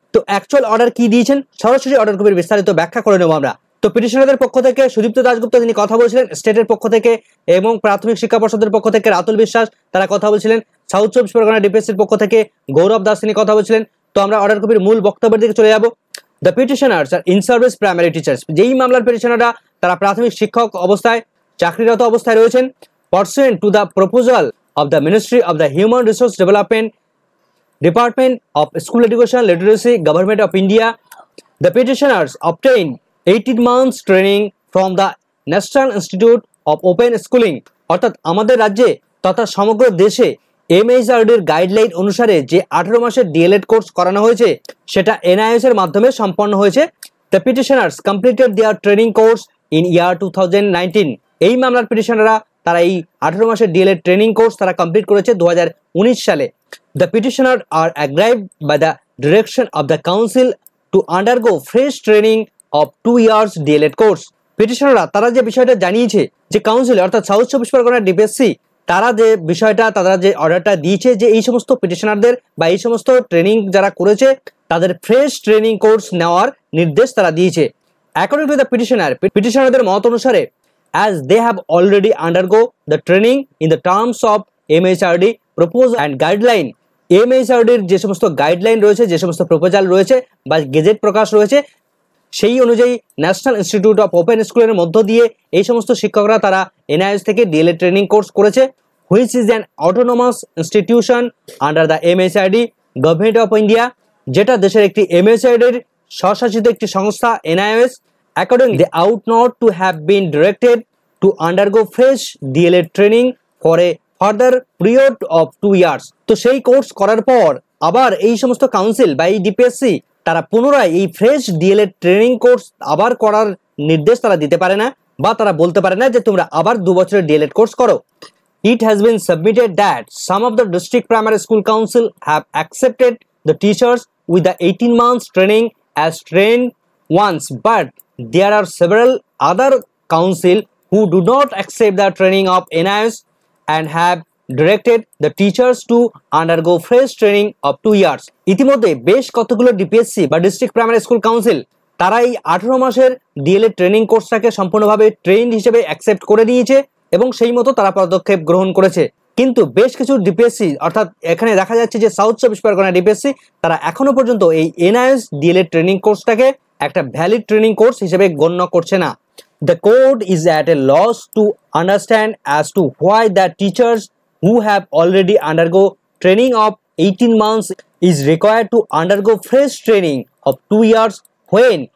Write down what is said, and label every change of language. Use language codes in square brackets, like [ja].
[bn] তো actual order কি দিয়েছেন সরাসরি অর্ডার কপির বিস্তারিত ব্যাখ্যা করে নেব আমরা। তো পিটিশনারদের পক্ষ থেকে সুদীপ্ত দাশগুপ্ত তিনি কথা বলছিলেন স্টেটের পক্ষ থেকে, এবং প্রাথমিক শিক্ষা পর্ষদের পক্ষ থেকে রাতুল বিশ্বাস তারা কথা বলছিলেন, সাউথ 24 পরগনা ডিপিএসসির পক্ষ থেকে গৌরব দাস তিনি কথা বলছিলেন। তো আমরা অর্ডার কপির মূল বক্তব্যের দিকে চলে যাব। [en] the petitioners are in service primary teachers, [bn] যেই মামলার পিটিশনাররা তারা প্রাথমিক শিক্ষক অবস্থায় চাকরিরত অবস্থায় রয়েছেন, [en] pursuant to the proposal of the Ministry of the Human Resource Development, Department of School Education Literacy, Government of India, the petitioners obtained 18 months training from the National Institute of Open Schooling। [bn] অর্থাৎ আমাদের রাজ্যে তথা সমগ্র দেশে এমএইচআরডির guideline অনুসারে যে 18 মাসের D.El.Ed course করানো হয়েছে সেটা এনআইওএস এর মাধ্যমে সম্পন্ন হয়েছে। [en] The petitioners completed their training course in year 2019। [bn] এই মামলার পিটিশনাররা তারা এই 18 মাসের ডিএলএড ট্রেনিং কোর্স তারা কমপ্লিট করেছে 2019 সালে। [en] The petitioner are aggrieved by the direction of the council to undergo fresh training of 2 years DElEd course. [bn] পিটিশনাররা তারা যে বিষয়টা জানিয়েছে যে কাউন্সিল অর্থাৎ সাউথ 24 পরগনা ডিপিএসসি তারা যে বিষয়টা তারা যে অর্ডারটা দিয়েছে যে এই সমস্ত পিটিশনারদের বা এই সমস্ত ট্রেনিং যারা করেছে তাদের ফ্রেশ ট্রেনিং কোর্স নেওয়ার নির্দেশ তারা দিয়েছে। [en] according to the [bn] পিটিশনারদের মত অনুসারে, [en] as they have already undergo the training in the terms of MHRD proposal and guideline, [bn] MHRDর যে সমস্ত গাইডলাইন রয়েছে, যে সমস্ত প্রপোজাল রয়েছে বা গেজেট প্রকাশ রয়েছে সেই অনুযায়ী ন্যাশনাল ইনস্টিটিউট অফ ওপেন স্কুলের মধ্য দিয়ে এই সমস্ত শিক্ষকরা তারা এনআইওএস থেকে ডিএলএড ট্রেনিং কোর্স করেছে, [en] which is an autonomous institution under the MHRD government of India, [bn] যেটা দেশের একটি MHRDর স্বশাসিত একটি সংস্থা NIOS. [en] Accordingly, they ought not to have been directed to undergo fresh DLED training for a further period of 2 years। [bn] তো সেই course করার পর আবার এই সমস্ত কাউন্সিল বা এই ডিপিএসসি তারা পুনরায় এই ফ্রেশ ডিএলএড ট্রেনিং কোর্স আবার করার নির্দেশ তারা দিতে পারে না বা তারা বলতে পারে না যে তোমরা আবার 2 বছরের ডিএলএড কোর্স করো। [en] It has been submitted that some of the district primary school council have accepted the teachers with the 18 months training as trained ones, but there are several other council who do not accept the training of NIOS and have directed the teachers to undergo fresh training of 2 years। [bn] ইতিমধ্যে বেশ কতগুলো DPSC বা district primary school council তারা এই 18 মাসের D.El.Ed training কোর্সটাকে সম্পূর্ণভাবে trend হিসেবে accept করে নিয়েছে এবং সেই মতো তারা পদক্ষেপ গ্রহণ করেছে। কিন্তু বেশ কিছু ডিপিএসসি অর্থাৎ এখানে দেখা যাচ্ছে যে সাউথ 24 পরগনা ডিপিএসসি তারা এখনো পর্যন্ত এই এনআইওএস ডিএলএড ট্রেনিং কোর্সটাকে একটা ভ্যালিড ট্রেনিং কোর্স হিসেবে গণ্য করছে না। [en] The court is at a loss to understand as to why the teachers who have already undergo training of 18 months is required to undergo fresh training of 2 years when